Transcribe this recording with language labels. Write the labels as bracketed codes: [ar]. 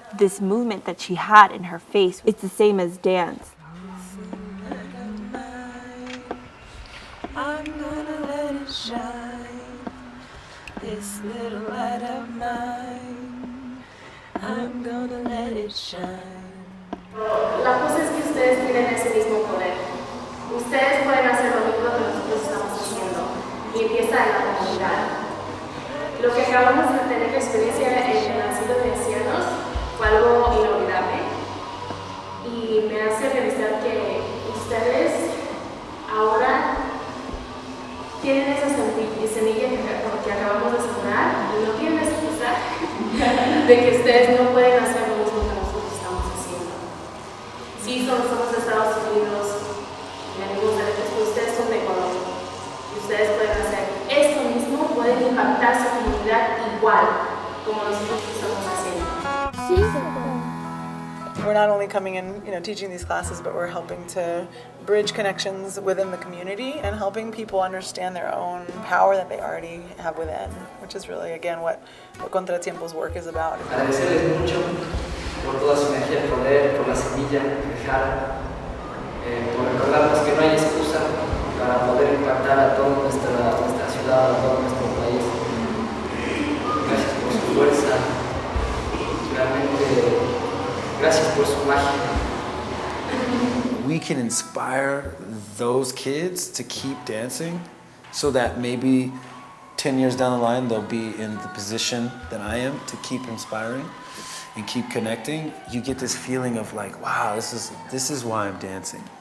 [en] This movement that she had in her face, it's the same as dance. I'm gonna let it shine, this little light of mine. I'm gonna let it shine. [es] La cosa es que ustedes tienen ese mismo poder. Ustedes pueden hacer lo mismo que nosotros estamos haciendo y empieza en la comunidad. Lo que acabamos de tener experiencia en el asilo de ancianos fue algo inolvidable y me hace pensar que ustedes ahora tienen esa semilla que acabamos de sembrar y no tienen excusa de que ustedes no pueden hacer lo mismo que nosotros estamos haciendo. Sí, somos de Estados Unidos, venimos de lejos, pero ustedes son de Ecuador y ustedes pueden hacer esto mismo, pueden impactar su comunidad igual como nosotros estamos haciendo. [en] We're not only coming in, teaching these classes, but we're helping to bridge connections within the community and helping people understand their own power that they already have within, which is really, again, what CONTRA-TIEMPO's work is about. [es] Agradecerles mucho por toda su energía, poder, por la semilla que dejaron, por recordarnos que no hay excusa para poder impactar a toda nuestra ciudad, a todo nuestro país. Gracias por su fuerza, realmente gracias por su magia. [en] We can inspire those kids to keep dancing so that maybe 10 years down the line they'll be in the position that I am to keep inspiring and keep connecting. You get this feeling of like, wow, this is why I'm dancing.